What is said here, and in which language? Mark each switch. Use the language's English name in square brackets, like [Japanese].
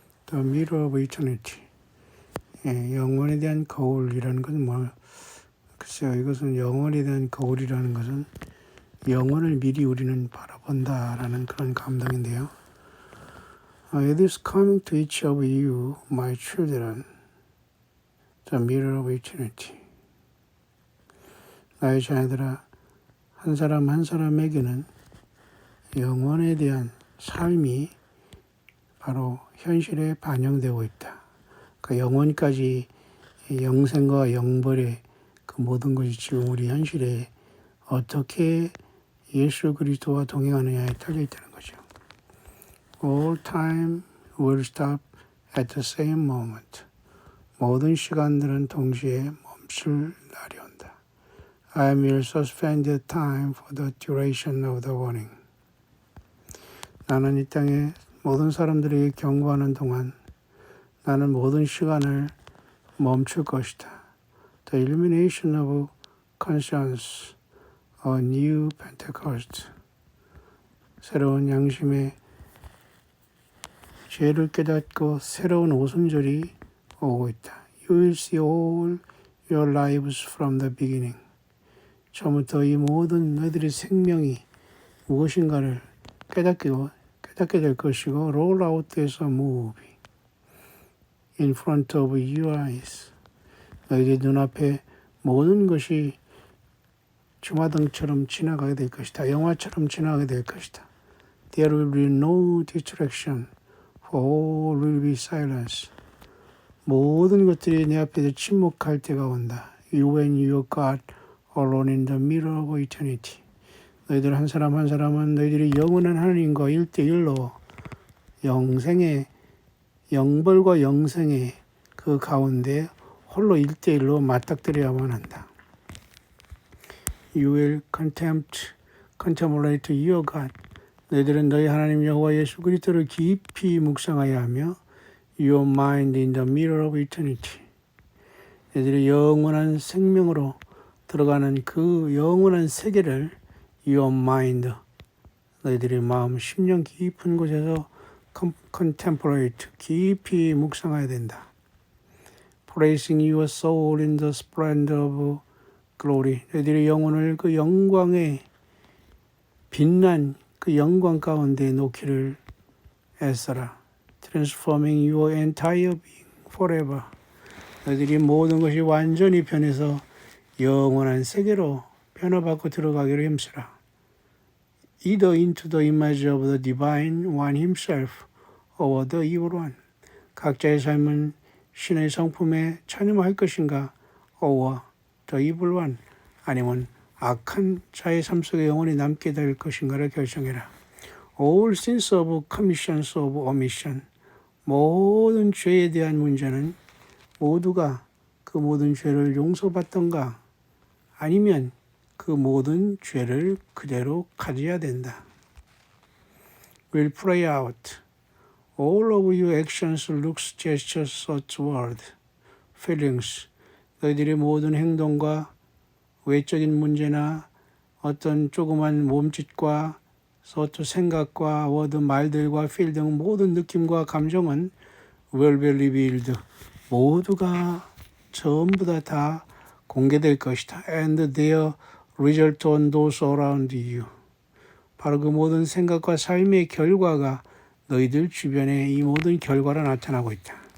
[English] The Mirror of Eternity. [Korean] 예, 영혼에 대한 거울이라는 것은 글쎄요, 이것은 영혼에 대한 거울이라는 것은 영혼을 미리 우리는 바라본다라는 그런 감동인데요. [English] It is coming to each of you, my children, the mirror of eternity. [Korean] 나의 자녀들아, 한 사람 한 사람에게는 영혼에 대한 삶이 바로 현실에 반영되고 있다. 그 영혼까지 영생과 영벌의 그 모든 것이 지금 우리 현실에 어떻게 예수 그리스도와 동행하느냐에 달려 있다는 거죠. [English] All time will stop at the same moment. [Korean] 모든 시간들은 동시에 멈출 날이 온다. [English] I will suspend the time for the duration of the warning. [Korean] 나는 이 땅에 모든 사람들에게 경고하는 동안 나는 모든 시간을 멈출 것이다. [English] The illumination of conscience, a new Pentecost. [Korean] 새로운 양심의 죄를 깨닫고 새로운 오순절이 오고 있다. [English] You will see all your lives from the beginning. [Korean] 처음부터 이 모든 너희들의 생명이 무엇인가를 깨닫게 될 것이고 [English] roll out as a movie in front of your eyes. [Korean] 너희의 눈앞에 모든 것이 주마등처럼 지나가게 될 것이다. 영화처럼 지나가게 될 것이다. [English] There will be no distraction, for all will be silence. [Korean] 모든 것들이 내 앞에서 침묵할 때가 온다. [English] You and your God alone in the mirror of eternity. [Korean] 너희들 한 사람 한 사람은 너희들이 영원한 하나님과 1대1로 영생의 영벌과 영생의 그 가운데 홀로 1대1로 맞닥뜨려야만 한다. [English] You will contemplate your God. [Korean] 너희들은 너희 하나님 여호와 예수 그리스도를 깊이 묵상하여야 하며 [English] Your mind in the mirror of eternity. [Korean] 너희들이 영원한 생명으로 들어가는 그 영원한 세계를 [English] Your mind, [Korean] 너희들의 마음, 심령 깊은 곳에서 contemplate, 깊이 묵상해야 된다. [English] Placing your soul in the splendor of glory. [Korean] 너희들의 영혼을 그 영광의 빛난 그 영광 가운데 놓기를 애써라. [English] Transforming your entire being forever. [Korean] 너희들이 모든 것이 완전히 변해서 영원한 세계로 변화받고 들어가기를 힘쓰라. [English] Either into the image of the divine one himself or the evil one. [Korean] 각자의 삶은 신의 성품에 찬양할 것인가 [English] or the evil one. [Korean] 아니면 악한 자의 삶 속에 영원히 남게 될 것인가를 결정해라. [English] All sins of commissions of omission. [Korean] 모든 죄에 대한 문제는 모두가 그 모든 죄를 용서받던가 아니면 그 모든 죄를 그대로 가져야 된다. [English] Will pray out. All of your actions, looks, gestures, thoughts, words, feelings. [Korean] 너희들의 모든 행동과 외적인 문제나 어떤 조그만 몸짓과 thought, 생각과 word, 말들과 feel 등 모든 느낌과 감정은 [English] will be revealed. [Korean] 모두가 전부 다 공개될 것이다. [English] And their result on those around you. [Korean] 바로 그 모든 생각과 삶의 결과가 너희들 주변에 이 모든 결과로 나타나고 있다.